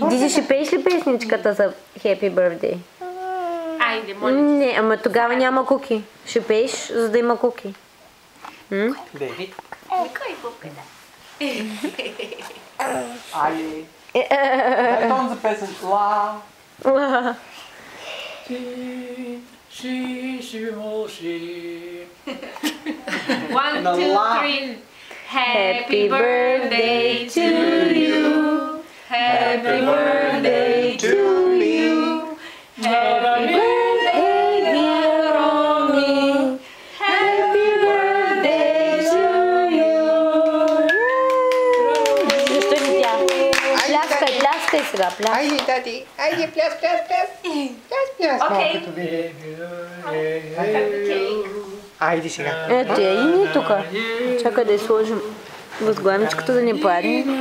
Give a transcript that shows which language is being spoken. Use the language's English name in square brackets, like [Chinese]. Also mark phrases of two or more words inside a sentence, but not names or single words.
[Bulgarian] Диди, ще пееш ли песничката за Happy Birthday? Айде, моля. Не, ама тогава няма куки. Ще пееш, за да има куки. Деви. Кой пупка, да. Айди. Дай тон за песен. Ла. [English] One, На two, ла. three. Happy birthday to you. Happy birthday to you. Happy birthday, dear Romy. Happy birthday to you. [Bulgarian] Защо ли тя? Пляскай, пляскай сега, пляскай. Айди, дади. Айди, пляс, пляс, пляс. Пляс, пляс. Окей. Малкото ви. Айди сега. Ето я, Ини тук. Чакай да я сложим възглавничката да не падне.